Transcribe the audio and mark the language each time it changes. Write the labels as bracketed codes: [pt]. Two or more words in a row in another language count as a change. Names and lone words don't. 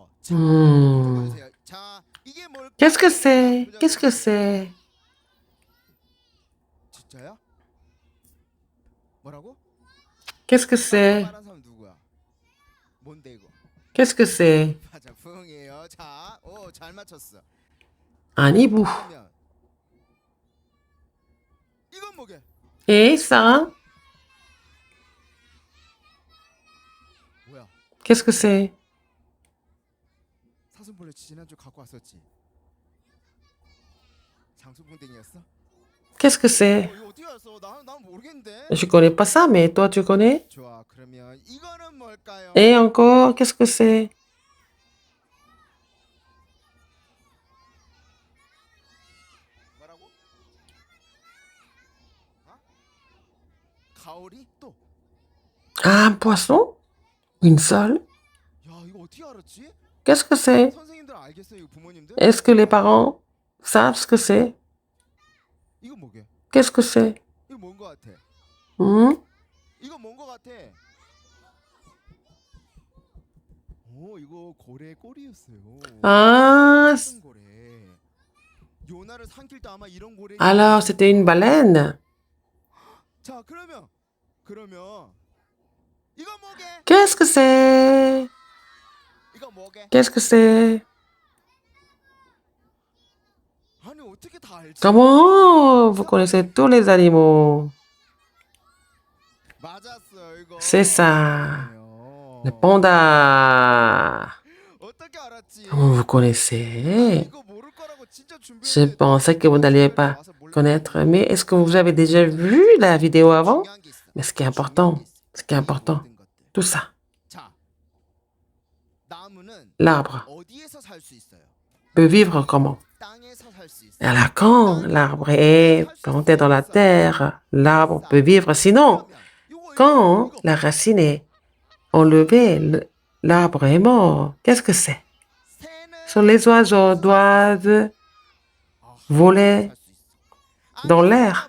[fr] Hmm. Qu'est-ce que c'est? Qu'est-ce que c'est? [ko] 진짜야? 뭐라고? [fr] Qu'est-ce que c'est? [ko] 말한 사람 누구야? 뭔데 이거? [fr] Qu'est-ce que c'est? [ko] 맞아, 부흥이에요. 자, 오, 잘 맞췄어. [fr] Un hibou. [ko] 그러면 이건 뭐게? [fr] Et ça? [ko] 뭐야? [fr] Qu'est-ce que c'est? [ko] 사슴벌레 지난주 갖고 왔었지. 장수풍뎅이였어? [fr] Qu'est-ce que c'est? [ko] 이거 어떻게 알았어? 난 모르겠는데. [fr] Je connais pas ça, mais toi, tu connais? [ko] 좋아, 그러면 이거는 뭘까요? [fr] Et encore, qu'est-ce que c'est? [ko] 뭐라고? 어? 가오리 또? [fr] Ah, un poisson? Une sole? [ko] 야, 이거 어떻게 알았지? [fr] Qu'est-ce que c'est? [ko] 선생님들 알겠어요, 이거 부모님들? [fr] Est-ce que les parents savent ce que c'est? [ko] 이거 뭐게? [fr] Qu'est-ce que c'est? [ko] 이거 뭔 거 같아? Hmm? 이거 뭔 거 같아? 오, 이거 고래 꼬리였어요. Ah, 큰 고래. 요나를 삼킬 때 아마 이런 고래. [fr] alors c'était une baleine. [ko] 자, 그러면 이거 뭐게? [fr] Qu'est-ce que c'est? [ko] 이거 뭐게? [fr] Qu'est-ce que c'est? [ko] 아니 어떻게 다 알지? [fr] Comment vous connaissez tous les animaux? [ko] 맞았어, 이거. [fr] C'est ça. [ko] 그래요. [fr] Le panda. [ko] 어떻게 알았지? [fr] Comment vous connaissez? [ko] 이거 모를 거라고 진짜 [fr] Je [ko] 준비했는데 [fr] pensais que vous n'alliez pas connaître, mais est-ce que vous avez déjà vu la vidéo avant? [ko] 중요한 게 있어. [fr] Mais ce qui est important, ce qui est important, [ko] 모든 것들. [fr] tout ça, [ko] 자, 나무는 [fr] l'arbre [ko] 어디에서 살 수 있어요? [fr] peut vivre comment? [ko] 땅에서 살 수 있어요. [fr] Et alors quand l'arbre est planté dans la terre, l'arbre peut vivre. Sinon, quand la racine est enlevée, l'arbre est mort. Qu'est-ce que c'est? Sont les oiseaux doivent voler dans l'air.